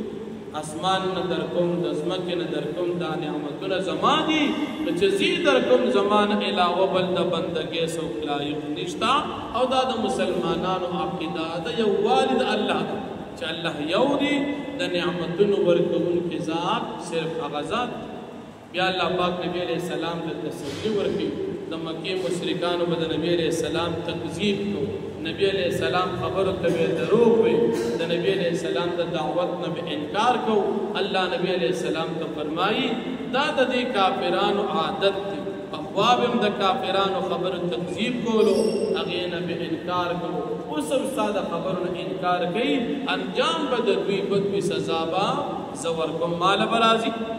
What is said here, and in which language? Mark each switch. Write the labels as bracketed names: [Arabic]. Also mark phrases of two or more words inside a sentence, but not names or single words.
[Pashto] اسمان نه درکوم د ځمکې نه درکوم دا نعمتونه زما دي نو چې زه درکوم زما نه علاوه بل د بندګۍ څوک لایق نشته. او دا د مسلمانانو عقیده د یووالي د الله ده چې الله یو دی د نعمتونو ورکوونکی ذات صرف هغه ذات. بیا الله پاک نبی [Arabic] علیہ السلام [Pashto] ته تسلی ورکړي. د مکې مشرکانو به د نبی [Arabic] علیہ السلام [Pashto] تکذیب کو. نبی [Arabic] علیہ السلام [Pashto] خبرو ته به دروغ وي. د نبی [Arabic] علیہ السلام [Pashto] د دعوت نه به انکار کو. الله نبی [Arabic] علیہ السلام [Pashto] ته فرمایي دا د دې کافرانو عادت دی. پخوا به هم د کافرانو خبرو تکذیب کولو هغې نه به انکار کولو. اوس هم ستا د خبرو نه انکار کوي انجام به د دوی بد وي سزا به زه ورکوم ماله به راځي.